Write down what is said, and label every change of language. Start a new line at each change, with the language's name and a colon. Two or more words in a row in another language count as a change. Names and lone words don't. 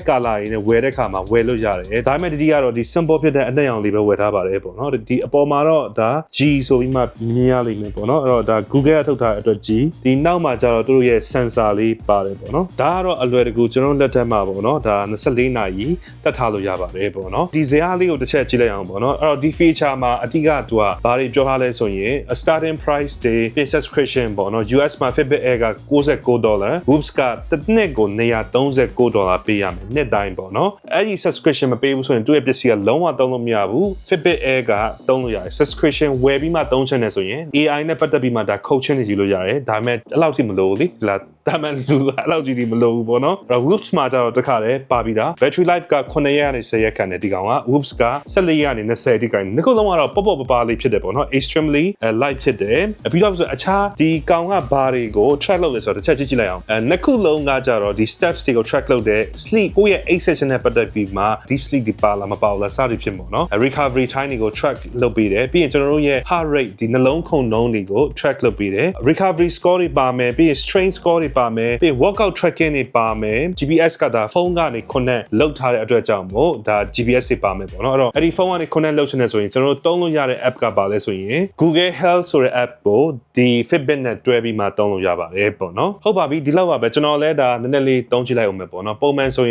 Burmese: color တွေနဲ့ဝယ်တဲ့ခါမှာဝယ်လို့ရတယ်ဒါပေမဲ့ဒီကတော့ဒီ simple ဖြစ်တဲ့အနက်ရောင်လေးပဲဝယ်ထားပါတယ်ပေါ့နော်ဒီအပေါ်မှာတော့ဒါ G ဆိုပြီးမှမြင်ရလိမ့်မယ်ပေါ့နော်အဲ့တော့ဒါ Google ကထုတ်ထားတဲ့အတွက် G ဒီနောက်မှာကျတော့သူတို့ရဲ့ sensor လေးပါတယ်ပေါ့နော်ဒါကတော့အလွယ်တကူကျွန်တော်လက်ထက်မှာပေါ့နော်ဒါ24နာရီတက်ထားလို့ရပါတယ်ပေါ့နော်ဒီဇာတ်လေးကိုတစ်ချက်ကြည့်လိုက်အောင်ပေါ့နော်အဲ့တော့ဒီ feature မှာအတိကသူကဘာတွေပြောထားလဲဆိုရင်
English: starting price
Burmese: တွေ subscription ပေါ့နော် US မှာ Fitbit Air က $96 Whoops ကတစ်နှစ်ကို$139ပေးရမယ်နှစ်တိုင်းပေါ့နော်အဲ့ဒီ subscription မပေးဘူးဆိုရင်သူ့ရဲ့ပစ္စည်းကလုံးဝသုံးလို့မရဘူး Fitbit Air ကသုံးလို့ရတယ် subscription ဝယ်ပြီးမှသုံးချင်တယ်ဆိုရင် AI နဲ့ပတ်သက်ပြီးမှဒါ coaching တွေယူလို့ရတယ်ဒါပေမဲ့အဲ့လောက်ထိမလိုဘူးလေဒါဒါမှလူအဲ့လောက်ကြီးမလိုဘူးပေါ့နော်အဲ့တော့ Whoops မှာကျတော့တခါလေပါပြီးတာ
English: battery life
Burmese: က9ရက်ကနေ10ရက်ခန့်နဲ့ဒီကောင်က Whoops က14ရက်ကနေ20ဒီကောင်နှစ်ခုလုံး ကတော့ပေါ့ပါလေးဖြစ်တယ်ပေါ့နော်
English: extremely light
Burmese: ဖြစ်တယ်ပြီးတော့ဆိုအခြားဒီကောင်ကဘာတွေကို track လုပ်လဲဆိုတော့တစ်ချက်ကြည့်လိုက်အောင်နှစ်ခုလုံးကကြတော့ဒီ steps တွေကို track လုပ်တဲ့ sleep ကိုယ့်ရဲ့ 8 session နဲ့ပတ်သက်ပြီးမှ
English: deep sleep
Burmese: ဒီပါလားမပါဘူးလားစသည်ဖြစ်ပေါ့နော်
English: recovery time
Burmese: တွေကို track လုပ်ပေးတယ်ပြီးရင်ကျွန်တော်တို့ရဲ့
English: heart rate
Burmese: ဒီနှ လုံးခုန်နှုန်းတွေကို track လုပ်ပေးတယ်
English: recovery score
Burmese: တွေပါမယ်ပြီးရင်
English: strain score
Burmese: တွေပါမယ်ပြီး
English: workout tracking
Burmese: တွေပါမယ် GPS ကဒါဖုန်းကနေ connect လုပ်ထားတဲ့အတွက်ကြောင့်မို့ဒါ GPS တွေပါမယ်ပေါ့နော်အဲ့တော့အဲ့ဒီဖုန်းကနေ connect လုပ်ချင်တယ်ဆိုရင်ကျွန်တော်တို့သုံးလို့ရတဲ့ app ကပါလဲဆိုရင် Google Health ဆိုတဲ့ app ကိုဒီ Fitbit နဲ့တွဲပြီးမှသုံးလို့ရပါတယ်ပေါ့နော်ဟုတ်ပါပြီဒီလောက်ပါပဲကျွန်တော်လည်းဒါနည်းနည်းလေးသုံးကြည့်လိုက်အောင်မယ်ပေါ့နော်ပုံမှန်ဆို